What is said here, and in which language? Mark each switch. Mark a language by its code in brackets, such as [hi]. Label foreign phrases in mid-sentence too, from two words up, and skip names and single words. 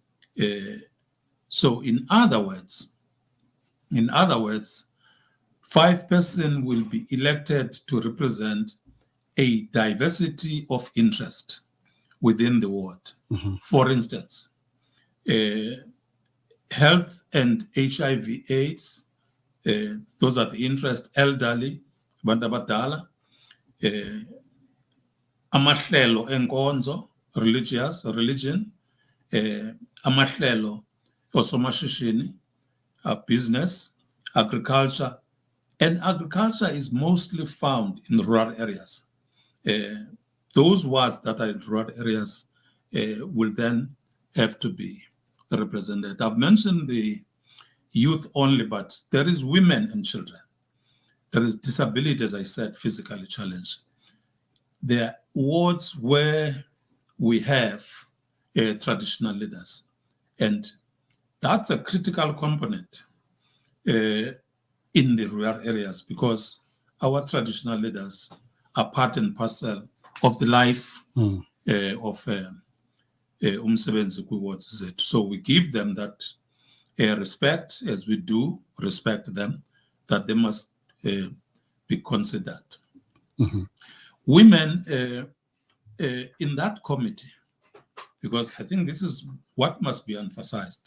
[en] So in other words, 5 persons will be elected to represent a diversity of interest within the ward. For instance, health and HIV/AIDS, those are the interest, elderly, [zu] abantu abadala, amahlelo enkonzo, [en] religion, [zu] amahlelo osomashishini, [en] business, agriculture, and agriculture is mostly found in rural areas. Those wards that are in rural areas will then have to be represented. I've mentioned the youth only, but there is women and children. There is disability, as I said, physically challenged. There are wards where we have traditional leaders, and that's a critical component in the rural areas because our traditional leaders are part and parcel of the life of [zu] umsebenzi kwi-wards zethu. [en] So we give them that respect, as we do respect them, that they must be considered. Women in that committee, because I think this is what must be emphasized.